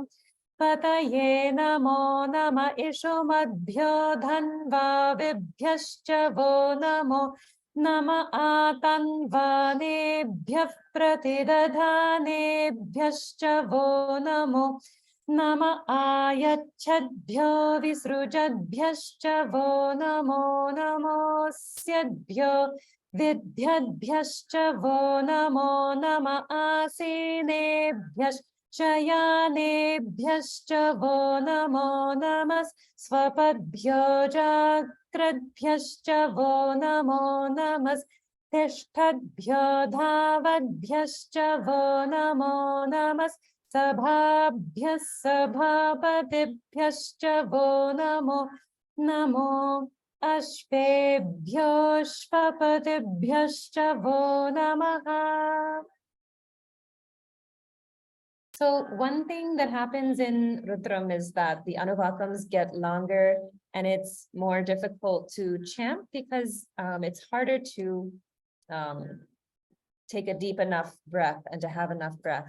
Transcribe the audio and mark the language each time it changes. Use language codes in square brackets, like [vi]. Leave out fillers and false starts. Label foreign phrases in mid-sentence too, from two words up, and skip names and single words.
[sa] Pataye namo nama ishumadbhyo dhanva vibhyascha vo namo. Nama atanvanebhyah pratidadhanebhyascha vo namo. Nama ayachadbhyo visrujadbhyascha vo namo namosyadbhyo vidhyadbhyascha vo namo nama asinebhyascha shayanebhyascha vo namo namas svapadbhyo jakradbhyascha vo namo namas tishtadbhyo dhavadbhyascha vo namo namas Sabhabhyas sabhabhatibhyascha vo namo. Namo ashvebhyo shvapatibhyascha vo namaha. [en] So one thing that happens in Rudram is that the Anuvakams get longer and it's more difficult to chant because it's harder to take a deep enough breath and to have enough breath.